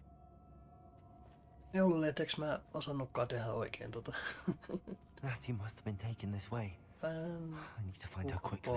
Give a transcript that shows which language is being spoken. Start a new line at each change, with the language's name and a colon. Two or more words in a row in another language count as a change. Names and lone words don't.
Finnish: Ei ollut, etteks mä osannutkaan tehdä oikein tota.
English: Natty must have been taken this way. I need to find her quickly.